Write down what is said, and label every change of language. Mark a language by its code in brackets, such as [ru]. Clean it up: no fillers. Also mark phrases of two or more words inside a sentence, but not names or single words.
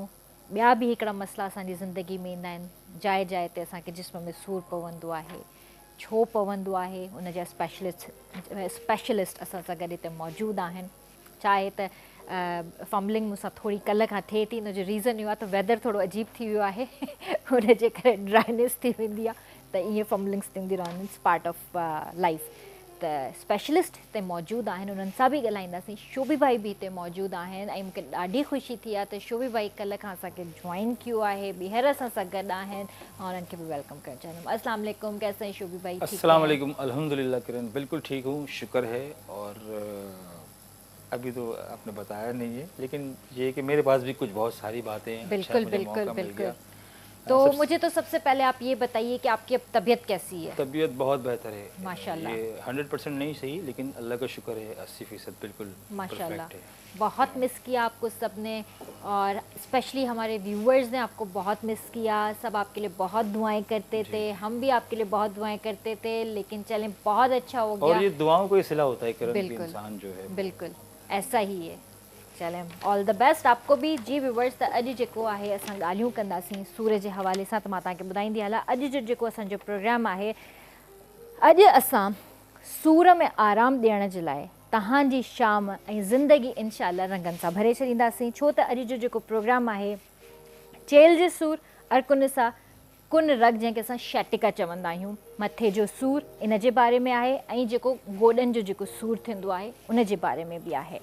[sd] ॿिया बि हिकिड़ा मसइला असांजी ज़िंदगी में ईंदा आहिनि। जाइ जाइ ते असांखे जिस्म में सूरु पवंदो आहे, छो पवंदो आहे, उनजा स्पेशलिस्ट असां सां गॾु हिते मौजूदु आहिनि। चाहे त फम्बलिंग मूंसां थोरी कल्ह खां थिए थी, हुनजो रीज़न इहो आहे त वेदर थोरो अजीब थी वियो आहे, हुनजे करे ड्राइनेस थी वेंदी आहे त ईअं फम्बलिंग्स थींदी रहंदी, [en] It's part of life. [sd] त स्पेशलिस्ट हिते मौजूदु आहिनि, उन्हनि सां बि ॻाल्हाईंदासीं। शोभी भाई बि हिते मौजूदु आहिनि ऐं मूंखे ॾाढी ख़ुशी थी आहे त शोभी भाई कल्ह खां असांखे जॉइन कयो आहे, ॿीहर असां सां गॾु आहिनि। मां उन्हनि खे बि वेलकम करणु चाहींदमि। [ar] السلام عليكم, [hi] कैसे हैं शोभी भाई? [ar] السلام عليكم, [hi] अल्हम्दुलिल्लाह किरण, बिल्कुल ठीक हूँ, शुक्र है। और अभी तो आपने बताया नहीं है, लेकिन ये है कि मेरे पास भी कुछ बहुत सारी बातें हैं। बिल्कुल बिल्कुल बिल्कुल। तो मुझे तो सबसे पहले आप ये बताइए कि आपकी अब तबीयत कैसी है? तबीयत बहुत बेहतर है माशाल्लाह। ये 100% नहीं सही, लेकिन अल्लाह का शुक्र है 80% बिल्कुल माशाल्लाह। परफेक्ट है। बहुत मिस किया आपको सबने, और स्पेशली हमारे व्यूअर्स ने आपको बहुत मिस किया। सब आपके लिए बहुत दुआएं करते थे, हम भी आपके लिए बहुत दुआएं करते थे, लेकिन चलें बहुत अच्छा हो गया। और ये दुआओं को ही सिला होता है किरण, बिल्कुल इंसान जो है बिल्कुल ऐसा ही है। चलें, [en] All the best [hi] आपको भी। जी व्यूअर्स, [sd] त अॼु जेको आहे असां ॻाल्हियूं कंदासीं सूर जे हवाले सां, त मां तव्हांखे ॿुधाईंदी हलां अॼु जो जेको असांजो प्रोग्राम आहे। अॼु असां सूर में आराम ॾियण जे लाइ तव्हांजी शाम ऐं ज़िंदगी इंशाल्लाह रंगनि सां भरे छॾींदासीं, छो त अॼु जो जेको प्रोग्राम आहे चेल जे सूर, अर्कुन सां कुन रग, जंहिंखे असां शैटिका चवंदा आहियूं, मथे जो सूर इन जे बारे में आहे ऐं जेको गोॾनि जो जेको सूर थींदो आहे उन जे बारे में बि आहे।